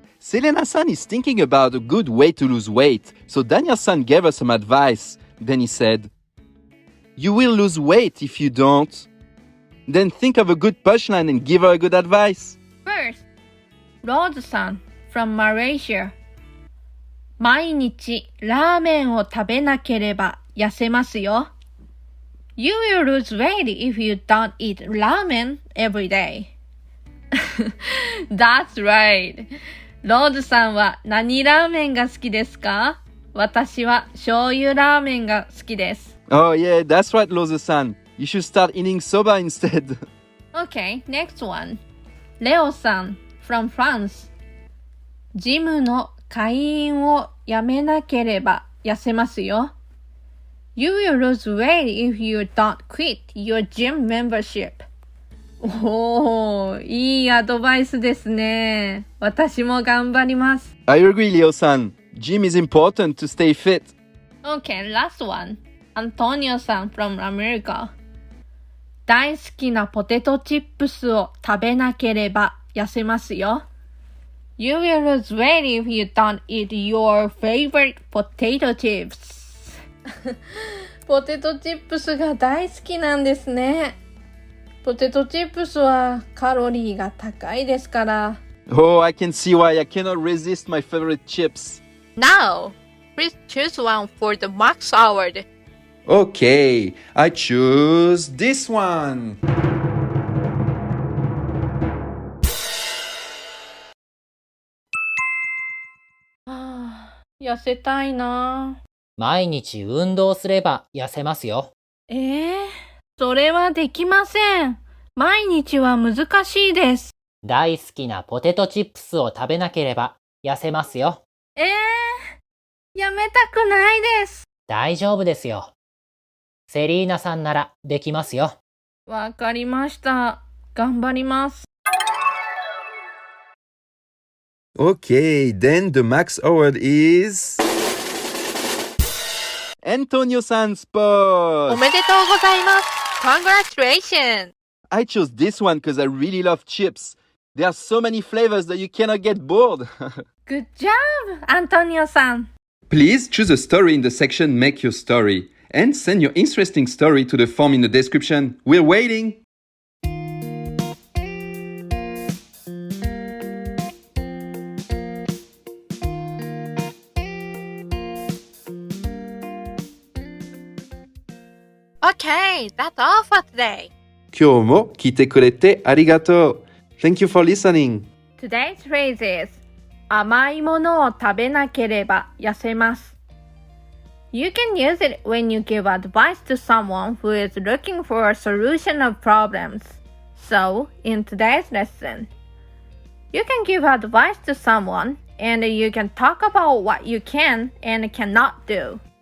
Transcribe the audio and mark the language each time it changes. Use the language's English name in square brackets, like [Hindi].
[English] Selena-san is thinking about a good way to lose weight, so Daniel-san gave us some advice. Then he said, You will lose weight if you don't. Then think of a good punchline and give her a good advice. First, Rose-san from Malaysia. [Japanese] 毎日ラーメンを食べなければ痩せますよ。 [English] You will lose weight if you don't eat ramen every day. That's right. [Japanese] ローズさんは何ラーメンが好きですか？私は醤油ラーメンが好きです。 [English] Oh yeah, that's right, Loza-san. You should start eating soba instead. Okay, next one. レオさん from France. [Japanese] ジムの会員をやめなければ痩せますよ。 [English] You will lose weight if you don't quit your gym membership. [Japanese] おー、いいアドバイスですね。私も頑張ります。 [English] I agree, Leo-san. Gym is important to stay fit. Okay, last one. Antonio さん from America. [Japanese] 大好きなポテトチップスを食べなければ痩せますよ。 [English] You will lose weight if you don't eat your favorite potato chips. [Japanese] ポテトチップスが大好きなんですね。ポテトチップスはカロリーが高いですから。 [English] Oh, I can see why I cannot resist my favorite chips. Now, please choose one for the Max Award. Okay, I choose this one. [Japanese] 痩せたいな。毎日運動すれば痩せますよ。それはできません。毎日は難しいです。大好きなポテトチップスを食べなければ痩せますよ。やめたくないです。大丈夫ですよ。セリーナさんならできますよ。わかりました。頑張ります。 [English] Okay, then the Max Award is... Antonio-san's spot! [Japanese] おめでとうございます。 [English] Congratulations! I chose this one because I really love chips. There are so many flavors that you cannot get bored. Good job, Antonio さん。 Please choose a story in the section Make Your Story and send your interesting story to the form in the description. We're waiting! Okay, that's all for today. [Japanese] 今日も聞いてくれてありがとう. [English] Thank you for listening. Today's phrase is [Japanese] 甘いものを食べなければ痩せます。 [English] You can use it when you give advice to someone who is looking for a solution of problems. So, in today's lesson, you can give advice to someone and you can talk about what you can and cannot do.